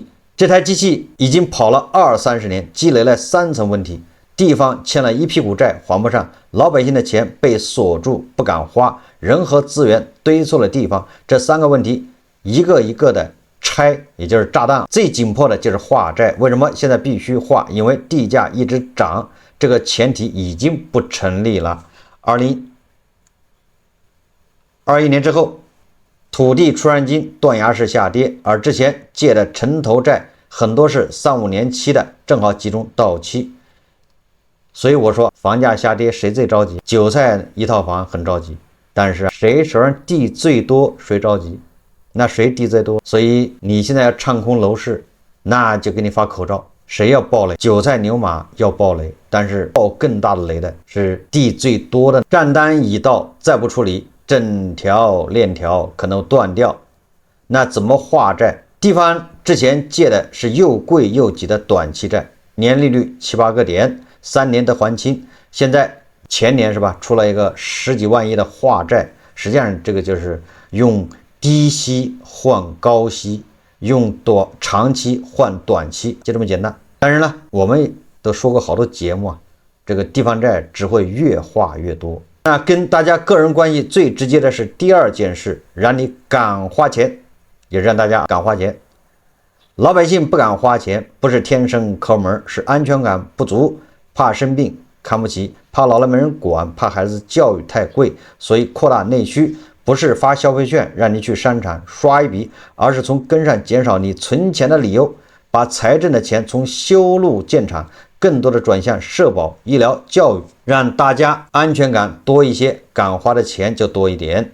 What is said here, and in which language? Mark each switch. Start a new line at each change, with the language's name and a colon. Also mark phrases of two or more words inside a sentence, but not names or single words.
Chinese: 這台機器已經跑了20-30年，積累了3層問題：地方欠了一屁股債還不上，老百姓的錢被鎖住不敢花，人和資源堆錯了地方。這3個問題一個一個的拆，也就是炸彈。最緊迫的就是化債。為什麼現在必須化？因為地價一直漲，這個前提已經不成立了。2021年之後，土地出让金斷崖式下跌，而之前借的城投債很多是3-5年期的，正好集中到期。所以我說房價下跌誰最着急？韭菜一套房很着急，但是誰手上地最多誰着急？那誰地最多？所以你現在要唱空楼市，那就給你发口罩， 誰要爆雷？韭菜牛馬要爆雷，但是爆更大的雷的是地最多的，账单已到，再不处理，整条链条可能断掉。那怎麼化債？地方之前借的是又貴又急的短期債，年利率7、8個點，3年得還清。現在前年是吧，出了一個10幾萬億的化債，實際上這個就是用低息換高息，用長期換短期，就這麼簡單。當然了，我們都說過好多節目啊，這個地方債只會越化越多。那跟大家個人關係最直接的是第二件事，讓你敢花錢。也讓大家敢花錢。老百姓不敢花錢，不是天生抠门，是安全感不足，怕生病看不起，怕老了沒人管，怕孩子教育太貴，所以擴大內需，不是發消費券讓你去商場刷一筆，而是從根上減少你存錢的理由，把財政的錢從修路建廠更多的轉向社保、醫療、教育，讓大家安全感多一些，敢花的錢就多一點。